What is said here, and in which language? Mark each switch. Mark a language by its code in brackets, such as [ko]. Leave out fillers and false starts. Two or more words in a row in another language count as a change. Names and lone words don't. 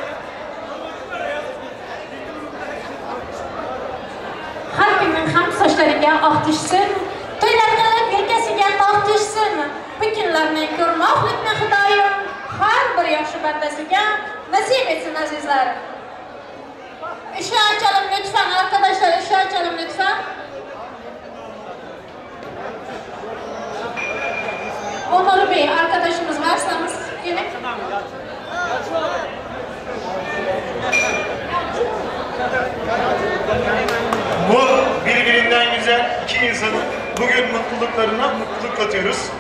[uz] Har kimning ham sochlariga oq tushsin, to'ylarga yelkasiga tog' tushsin. Bu kunlarni ko'rmoqlikni Xudoyim har bir yaxshi bandasiga nasib etsin azizlar. [tr] Işığı açalım lütfen arkadaşlar, ışığı açalım lütfen. Onur Bey arkadaşımız varsanız gelin. Bu birbirinden güzel iki insanın bugün mutluluklarına mutluluk katıyoruz.